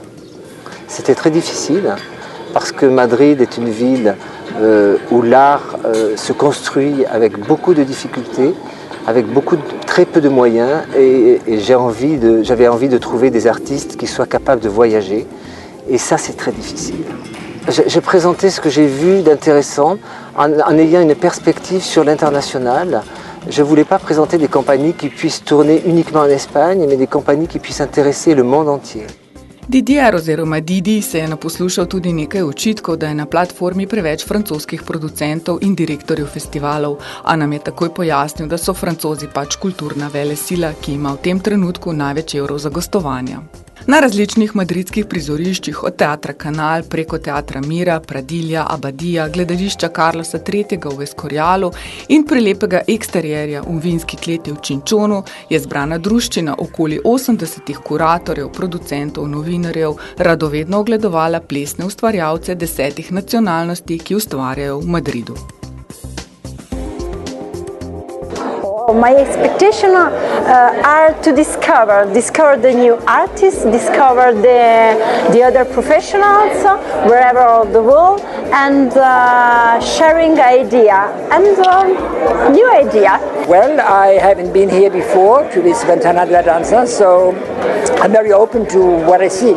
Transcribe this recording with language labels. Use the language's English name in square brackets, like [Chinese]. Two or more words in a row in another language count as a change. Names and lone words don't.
[French] C'était très difficile parce que Madrid est une ville où l'art se construit avec beaucoup de difficultés, avec très peu de moyens, et j'avais envie de trouver des artistes qui soient capables de voyager, et ça c'est très difficile. J'ai présenté ce que j'ai vu d'intéressant en ayant une perspective sur l'international. Je ne voulais pas présenter des compagnies qui puissent tourner uniquement en Espagne, mais des compagnies qui puissent intéresser le monde entier. [Slovenian] Didier oziroma Didi se je naposlušal tudi nekaj očitkov, da je na platformi preveč francoskih producentov in direktorjev festivalov, a nam je takoj pojasnil, da so Francozi pač kulturna velesila, ki ima v tem trenutku največ evrov za gostovanja. Na različnih madridskih prizoriščih, od teatra Kanal preko teatra Mira, Pradilja, Abadija, gledališča Carlosa III. V Escorialu in prelepega eksterierja v vinski kleti v Činčonu, je zbrana druščina okoli 80 kuratorjev, producentov, novinarjev radovedno ogledovala plesne ustvarjalce 10 nacionalnosti, ki ustvarjajo v Madridu. [English] my expectations are to discover the new artists, discover the other professionals wherever of the world, and sharing idea and new idea. Well, I haven't been here before to this Ventana de la Danza, so I'm very open to what I see.